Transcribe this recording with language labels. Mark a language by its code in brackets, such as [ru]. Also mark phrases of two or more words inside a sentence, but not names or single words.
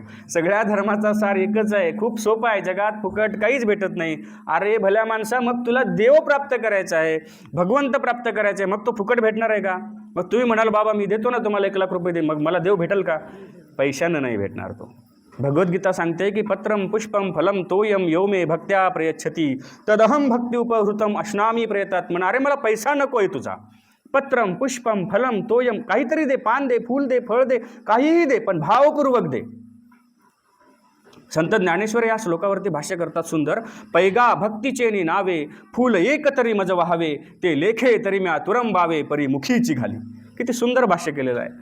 [mr] सगळ्या धर्माचा सार एकच आहे, खूप सोपं आहे, जगात फुकट काहीच भेटत नाही. अरे भल्या माणसा, मग तुला देव प्राप्त करायचा आहे, भगवंत प्राप्त करायचं आहे, मग तो फुकट भेटणार आहे का? मग तुम्ही म्हणाल बाबा मी देतो ना तुम्हाला 1 लाख रुपये दे, मग मला देव भेटेल का? पैशानं नाही भेटणार तो. भगवद्गीता सांगते की [sa] पत्रम पुष्पम फलम तोयम यो मे भक्त्या प्रयच्छती तदहम भक्ती उपहृतम अश्नामी प्रयतात. [mr] म्हणा, अरे मला पैसा नको आहे तुझा, [sa] पत्रम पुष्पम फलम तोयम, [mr] काहीतरी दे, पान दे, फूल दे, फळ दे, काहीही दे, पण भावपूर्वक दे. संत ज्ञानेश्वर या श्लोकावरती भाष्य करतात सुंदर. पैगा भक्तीचेनी नावे, फूल एक तरी मज व्हावे, ते लेखे तरी म्या तुरंबावे, परी मुखीची घाली. किती सुंदर भाष्य केलेलं आहे.